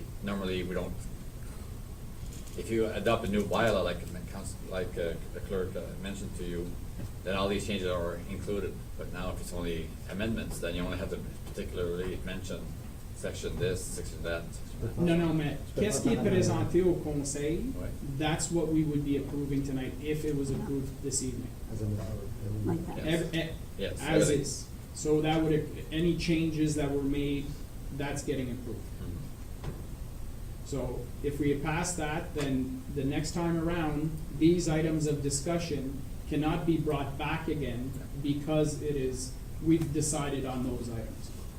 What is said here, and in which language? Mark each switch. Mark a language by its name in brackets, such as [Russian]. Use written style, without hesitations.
[English] Normally, we don't, if you adopt a new bylaw, like the clerk mentioned to you, then all these changes are included. But now if it's only amendments, then you only have to particularly mention section this, section that, section that. [French] Non, mais qu'est-ce qui est présenté au conseil? Ouais. [English] That's what we would be approving tonight if it was approved this evening. As a like that. Yes. Yes, As everything. is. So that would, any changes that were made, that's getting approved. Mhm. So if we pass that, then the next time around, these items of discussion cannot be brought back again because we've decided on those items.